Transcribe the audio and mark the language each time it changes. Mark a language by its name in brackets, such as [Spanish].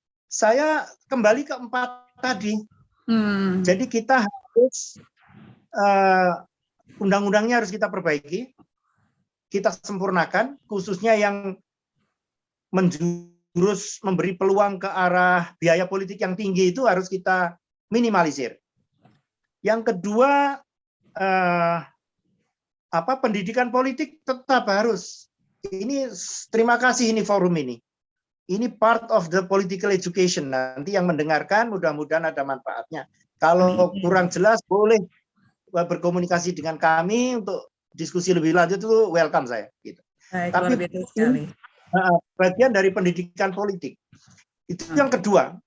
[Indonesian] Saya kembali ke 4 tadi. Jadi kita harus undang-undangnya harus kita perbaiki, kita sempurnakan, khususnya yang menjurus memberi peluang ke arah biaya politik yang tinggi itu harus kita minimalisir. Yang kedua, pendidikan politik tetap harus. Ini terima kasih ini forum ini. [English] Ini part of the political education. [Indonesian] Nanti yang mendengarkan mudah-mudahan ada manfaatnya. Kalau kurang jelas boleh berkomunikasi dengan kami untuk diskusi lebih lanjut, itu welcome saya. Gitu. Tapi sekali. Bagian dari pendidikan politik. Itu yang kedua.